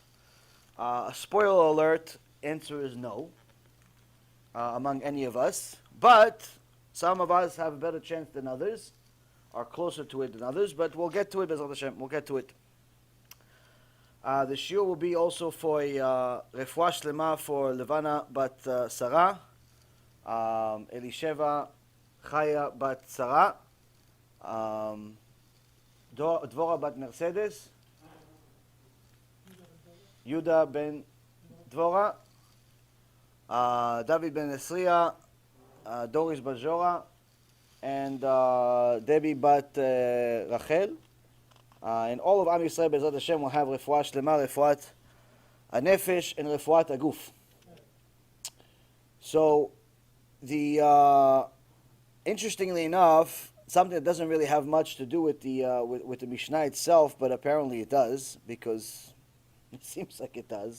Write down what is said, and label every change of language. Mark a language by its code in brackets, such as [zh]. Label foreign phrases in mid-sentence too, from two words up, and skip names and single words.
[en] A spoiler alert, answer is no, among any of us. But some of us have a better chance than others, are closer to it than others, but we'll get to it, [he] בעזרת השם, [en] we'll get to it. The shiur will be also for [he] רפואה שלמה [en] for Levana bat Sarah, Elisheva Chaya bat Sarah, Dvora bat Mercedes, Yuda ben Dvora, David ben Esriya, Doris bat Jora, and Debbie bat Rachel. And all of [he] עם ישראל, בעזרת השם, [en] will have [he] רפואה שלמה, רפואת הנפש, [en] and [he] רפואת הגוף. [en] So, interestingly enough, something that doesn't really have much to do with the Mishnah itself, but apparently it does, because it seems like it does.